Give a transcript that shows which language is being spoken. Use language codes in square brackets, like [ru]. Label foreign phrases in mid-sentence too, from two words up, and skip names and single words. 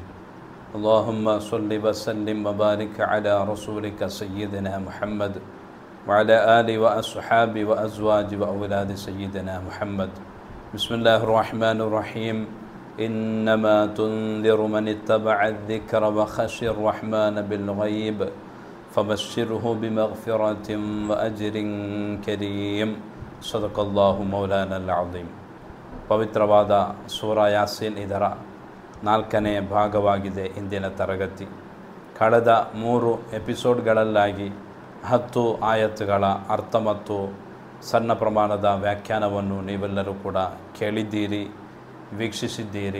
[ar] اللهم صل وسلم وبارك على رسولك سيدنا محمد وعلى آله وأصحابه وأزواج وأولاد سيدنا محمد. بسم الله الرحمن الرحيم. إنما تنذر من اتبع الذكر وخشي الرحمن بالغيب فبشره بمغفرة وأجر كريم. صدق الله مولانا العظيم. [kn] ಪವಿತ್ರವಾದ ಸೂರಾ ಯಾಸೀನ್ ಇದರ 4ನೇ ಭಾಗವಾಗಿದೆ ಇಂದಿನ ತರಗತಿ. ಕಳೆದ 3 ಎಪಿಸೋಡ್ಗಳಲ್ಲಾಗಿ 10 ಆಯತ್ತುಗಳ ಅರ್ಥ ಮತ್ತು ಸಣ್ಣ ಪ್ರಮಾಣದ ವ್ಯಾಖ್ಯಾನವನ್ನು ನೀವೆಲ್ಲರೂ ಕೂಡ ಕೇಳಿದ್ದೀರಿ, ವೀಕ್ಷಿಸಿದ್ದೀರಿ.